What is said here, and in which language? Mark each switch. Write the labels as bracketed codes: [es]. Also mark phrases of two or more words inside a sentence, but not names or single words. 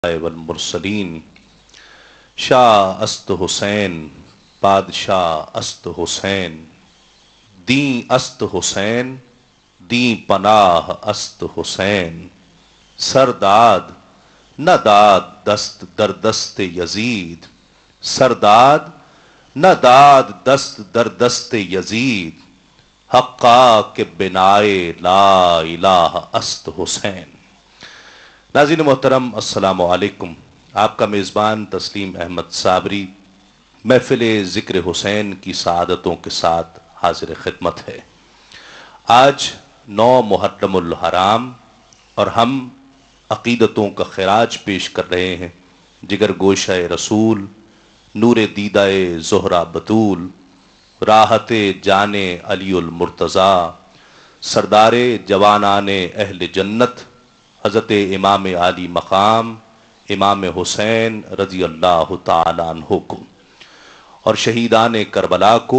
[fa] والمرسلین شاہ است حسین بادشاہ است حسین دین است حسین دین پناہ است حسین سرداد نہ داد دست در دست یزید سرداد نہ داد دست در دست یزید حقا کہ بنائے [ar] لا الہ [fa] است حسین۔ [ur] ناظرین محترم [ar] السلام علیکم، [ur] آپ کا میزبان تسلیم احمد صابری محفل ذکر حسین کی سعادتوں کے ساتھ حاضر خدمت ہے۔ آج 9 محرم الحرام اور ہم عقیدتوں کا خراج پیش کر رہے ہیں جگر گوشہ رسول، نور دیدہ زہرہ بطول، راحت جان علی المرتضیٰ، سردار جوانان اہل جنت حضرت امام عالی مقام امام حسین [ar] رضی اللہ تعالیٰ عنہ [ur] کو اور شہیدان کربلا کو۔